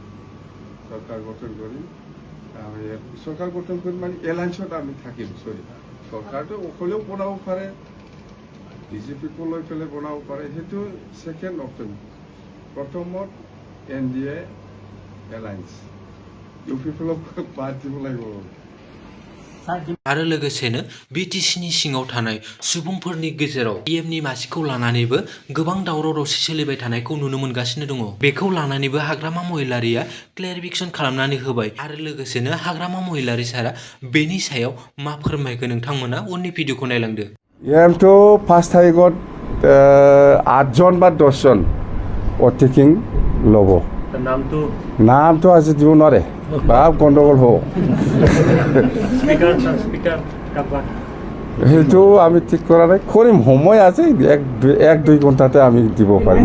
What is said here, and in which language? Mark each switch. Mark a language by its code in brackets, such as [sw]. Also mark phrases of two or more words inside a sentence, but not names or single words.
[as] আমি চৰকাৰ গঠন কৰিম মানে এলায়েন্সত আমি থাকিম। চৰকাৰটো অকলেও বনাব পাৰে, বিজেপিকো লৈ পেলাই বনাব পাৰে, সেইটো [en] second option. [as] প্ৰথমত NDA এলায়েন্স, ইউপিপিএলক বাদ দিব লাগিব। [brx] आरो लोगोसेनो बिटिसिनि सिङाव थानाय सुबुंफोरनि गेजेराव PMनि मासिखौ लानानैबो गोबां दावराव दावसि सोलिबाय थानायखौ नुनो मोनगासिनो दङ। बेखौ लानानैबो हाग्रामा महिलारिया क्लेरिफिकेसन खालामनानै होबाय आरो लोगोसेनो हाग्रामा महिलारि सारा बेनि सायाव मा फोरमायगोन नोंथांमोना उननि भिडिअखौ नायलांदो। [as] ইয়াৰতো 5 তাৰিখত 8জন বা 10জন অতিথিং ল'ব। নামটো আজি দিব নোৱাৰে, বাপ গণ্ডগোল হ'ব। সেইটো আমি ঠিক কৰা নাই, কৰিম, সময় আছে, 1-2 ঘণ্টাতে আমি দিব পাৰিম।